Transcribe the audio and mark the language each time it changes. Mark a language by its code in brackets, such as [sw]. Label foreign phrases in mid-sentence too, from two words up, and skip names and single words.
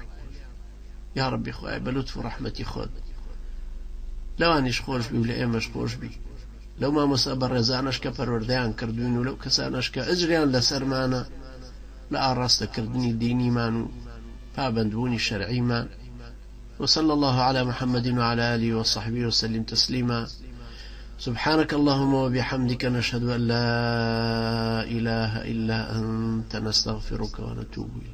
[ckb] یا ڕەبی خوایە بە لوتف و ڕەحمەتی خۆت لەوانیش خۆش بی و لە ئێمەش خۆش بی، لەو مامۆستا بەڕێزانەش کە پەروەردەیان کردوین و لەو کەسانەش کە ئەجریان لەسەرمانە لە ئاڕاستەکردنی دینیمان و پابەندبوونی شەرعیمان. [ar] وصلى الله على محمد وعلى آله وصحبه وسلم تسليما. سبحانك اللهم وبحمدك نشهد أن لا إله إلا أنت نستغفرك ونتوب إليك.